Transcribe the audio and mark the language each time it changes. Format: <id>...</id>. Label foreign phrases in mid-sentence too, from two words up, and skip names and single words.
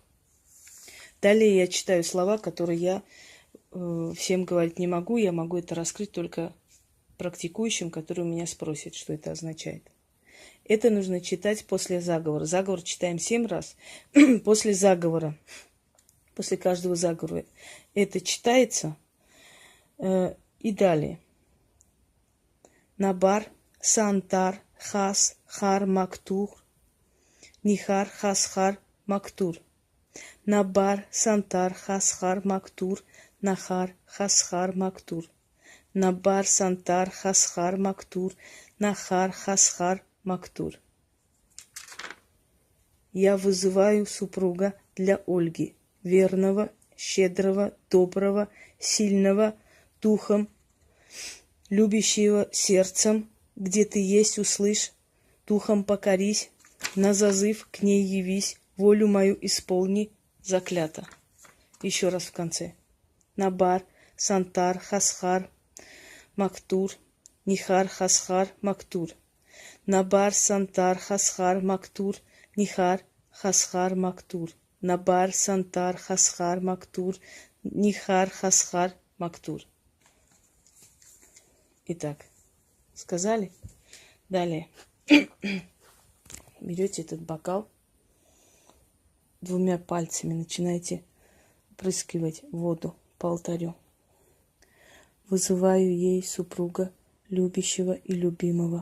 <ru>Далее я читаю слова, которые я всем говорить не могу, я могу это раскрыть только практикующим, которые у меня спросят, что это означает. Это нужно читать после заговора. Заговор читаем 7 раз. После заговора, после каждого заговора это читается. И далее. Набар, Сантар, Хас, Хар, Мактур, Нихар, Хасхар, Мактур. Набар, Сантар, Хасхар, Мактур, Нахар, Хасхар, Мактур. Набар, Сантар, Хасхар, Мактур, Нахар, Хасхар, Мактур. Я вызываю супруга для Ольги, верного, щедрого, доброго, сильного, духом, любящего сердцем, где ты есть, услышь, духом покорись, на зазыв к ней явись, волю мою исполни, заклято. Еще раз в конце. Набар, Сантар, Хасхар, Мактур, Нихар, Хасхар, Мактур. Набар, Сантар, Хасхар, Мактур, Нихар, Хасхар, Мактур. Набар, Сантар, Хасхар, Мактур, Нихар, Хасхар, Мактур. Итак, сказали? Далее. Берете этот бокал, 2 пальцами начинаете прыскивать воду по алтарю. Вызываю ей супруга, любящего и любимого.</ru>